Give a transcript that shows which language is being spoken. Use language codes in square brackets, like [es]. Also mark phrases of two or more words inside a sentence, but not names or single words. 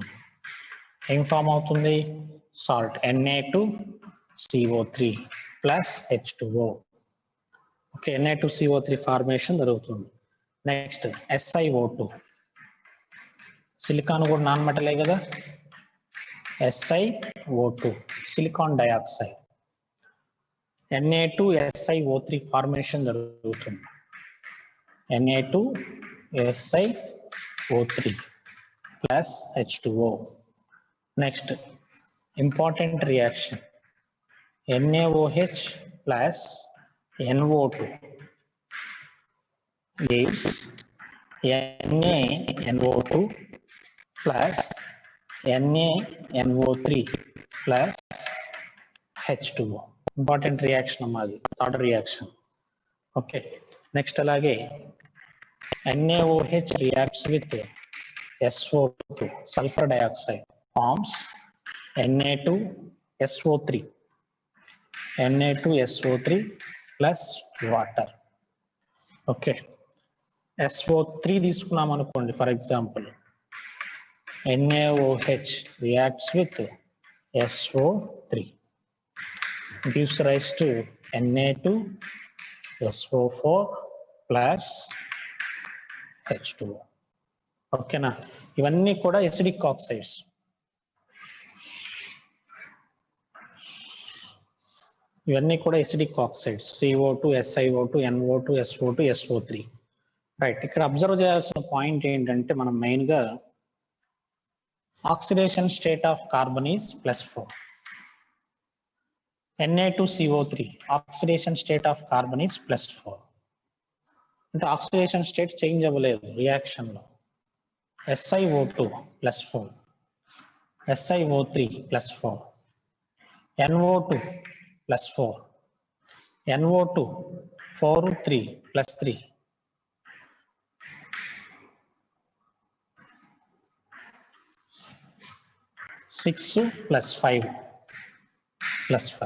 [te] ఏం ఫామ్ అవుతుంది? సాల్ట్ Na2CO3 ప్లస్ H2O. ఓకే, Na2CO3 ఫార్మేషన్ జరుగుతుంది. నెక్స్ట్ SiO2. సిలికాన్ కూడా [en] non metal [te] కదా, SiO2 [en] silicon dioxide. [te] Na2SiO3 ఫార్మేషన్ జరుగుతుంది. Na2SiO3 ప్లస్ H2O. [en] next important reaction NaOH plus NO2 gives NaNO2 plus NaNO3 plus H2O. important reaction [te] అమ్మా, అది [en] third reaction. okay, next అలాగే NaOH reacts with SO2 sulfur dioxide forms Na2SO3 Na2SO3 plus water. [te] ఓకే, SO3 తీసుకున్నాం అనుకోండి. [en] for example NaOH reacts with SO3 gives rise to Na2SO4 plus H2O. [te] ఓకేనా, ఇవన్నీ కూడా [en] acidic oxides. [te] ఇవన్నీ కూడా [en] acidic oxides. [te] CO2, SiO2, NO2, SO2, SO3. రైట్, ఇక్కడ అబ్జర్వ్ చేయాల్సిన పాయింట్ ఏంటంటే మనం మెయిన్ గా [en] oxidation state of carbon is +4. Na2CO3 oxidation state of carbon is +4. [te] అంటే [en] oxidation state change [te] అవ్వలేదు రియాక్షన్ లో. SiO2 +4, SiO3 +4, NO2 +4, NO2 4 3 +3, సిక్స్ +5 +5.